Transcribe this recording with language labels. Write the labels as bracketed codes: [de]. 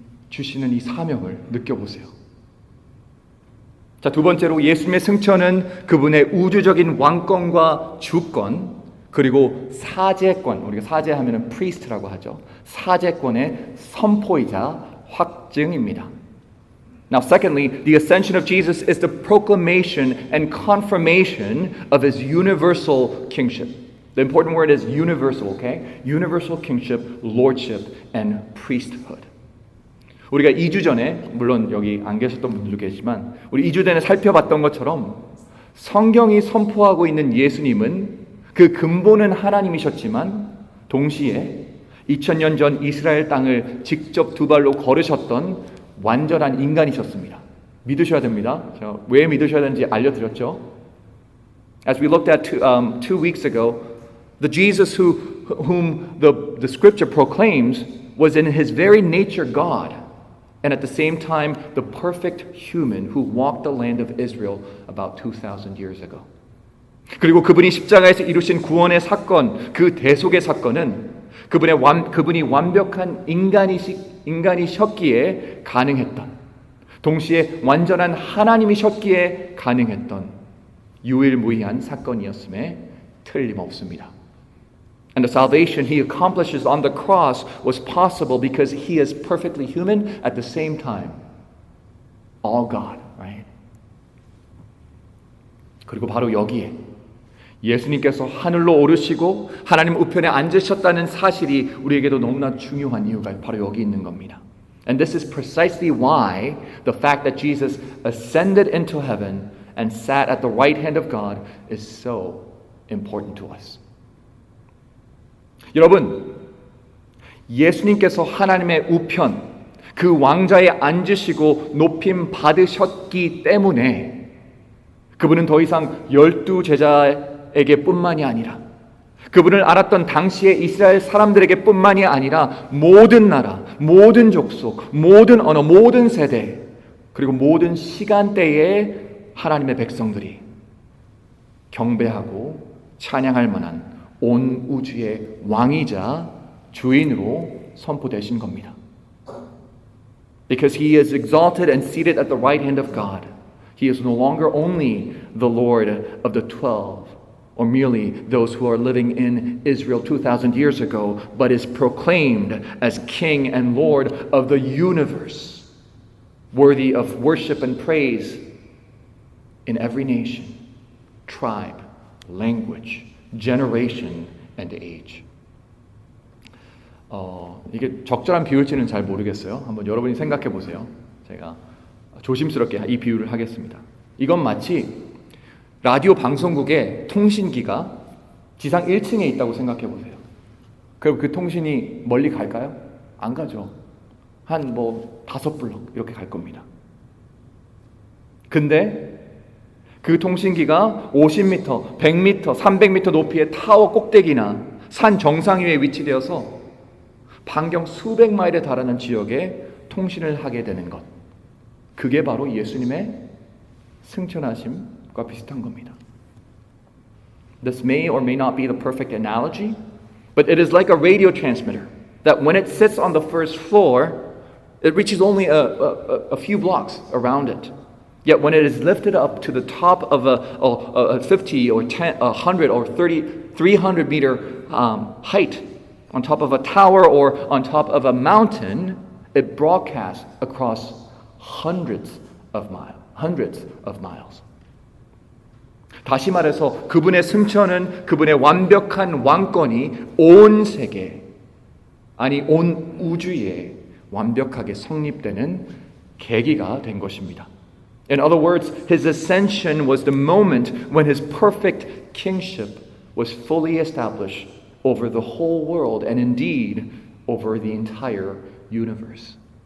[ko] 주시는 이 사명을 느껴보세요. 자, 두 번째로 예수님의 승천은 그분의 우주적인 왕권과 주권, 그리고 사제권, 우리가 사제하면은 priest라고 하죠. 사제권의 선포이자 확증입니다. [en] Now, secondly, the ascension of Jesus is the proclamation and confirmation of his universal kingship. The important word is universal, okay? Universal kingship, lordship, and priesthood. [ko] 우리가 2주 전에, 물론 여기 안 계셨던 분들도 계시지만 우리 2주 전에 살펴봤던 것처럼 성경이 선포하고 있는 예수님은 그 근본은 하나님이셨지만 동시에 2000년 전 이스라엘 땅을 직접 두 발로 걸으셨던 완전한 인간이셨습니다. 믿으셔야 됩니다. 제가 왜 믿으셔야 되는지 알려드렸죠. [en] As we looked at 2 weeks ago, the Jesus whom the scripture proclaims was in his very nature God, and at the same time the perfect human who walked the land of Israel about 2,000 years ago. [ko] 그리고 그분이 십자가에서 이루신 구원의 사건, 그 대속의 사건은 그분이 완벽한 인간이셨기에 가능했던, 동시에 완전한 하나님이셨기에 가능했던 유일무이한 사건이었음에 틀림없습니다. [en] And the salvation he accomplishes on the cross was possible because he is perfectly human at the same time. All God, right? [ko] 그리고 바로 여기에 예수님께서 하늘로 오르시고 하나님 우편에 앉으셨다는 사실이 우리에게도 너무나 중요한 이유가 바로 여기 있는 겁니다. [en] And this is precisely why the fact that Jesus ascended into heaven and sat at the right hand of God is so important to us. [ko] 여러분, 예수님께서 하나님의 우편, 그 왕좌에 앉으시고 높임 받으셨기 때문에 그분은 더 이상 12제자에게 뿐만이 아니라 그분을 알았던 당시의 이스라엘 사람들에게 뿐만이 아니라 모든 나라, 모든 족속, 모든 언어, 모든 세대, 그리고 모든 시간대의 하나님의 백성들이 경배하고 찬양할 만한 온 우주의 왕이자 주인으로 선포되신 겁니다. [en] Because he is exalted and seated at the right hand of God, he is no longer only the Lord of the 12, or merely those who are living in Israel 2,000 years ago, but is proclaimed as King and Lord of the universe, worthy of worship and praise in every nation, tribe, language, generation, and age. [ko] 이게 적절한 비유일지는 잘 모르겠어요. 한번 여러분이 생각해 보세요. 제가 조심스럽게 이 비유를 하겠습니다. 이건 마치 라디오 방송국의 통신기가 지상 1층에 있다고 생각해 보세요. 그럼 그 통신이 멀리 갈까요? 안 가죠. 한 5블럭 이렇게 갈 겁니다. 근데 그 통신기가 50m, 100m, 300m 높이의 타워 꼭대기나 산 정상 위에 위치되어서 반경 수백 마일에 달하는 지역에 통신을 하게 되는 것. 그게 바로 예수님의 승천하심과 비슷한 겁니다. [en] This may or may not be the perfect analogy, but it is like a radio transmitter that when it sits on the first floor, it reaches only a few blocks around it. Yet when it is lifted up to the top of a 50 or 10, 100 or 30, 300 meter height, on top of a tower or on top of a mountain, it broadcasts across hundreds of miles. [ko] 다시 말해서 그분의 승천은 그분의 완벽한 왕권이 온 세계, 아니 온 우주에 완벽하게 성립되는 계기가 된 것입니다. [en] In other words, his ascension was the moment when his perfect kingship was fully established over the whole world and indeed over the entire universe.